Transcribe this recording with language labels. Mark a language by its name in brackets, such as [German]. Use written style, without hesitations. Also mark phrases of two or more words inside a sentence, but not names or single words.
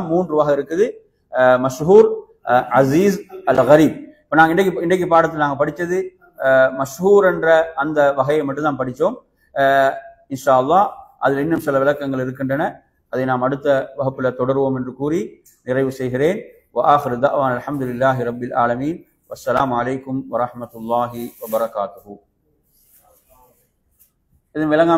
[Tamil] 3 வகை இருக்குது, மஷ்ஹூர், அசீஸ், அல் கரீப். இப்போ நாங்கள் இன்றைக்கு பாடத்தில் நாங்கள் படித்தது மஷ்ஹூர் என்ற அந்த வகையை மட்டும் தான் படித்தோம். [Arabic] إن شاء الله [Tamil] அதில் இன்னும் சில விளக்கங்கள் இருக்கின்றன, அதை நாம் அடுத்த வகுப்பில் தொடருவோம் என்று கூறி நிறைவு செய்கிறேன். [Arabic] وآخر دعوانا الحمد لله رب العالمين والسلام عليكم ورحمة الله وبركاته.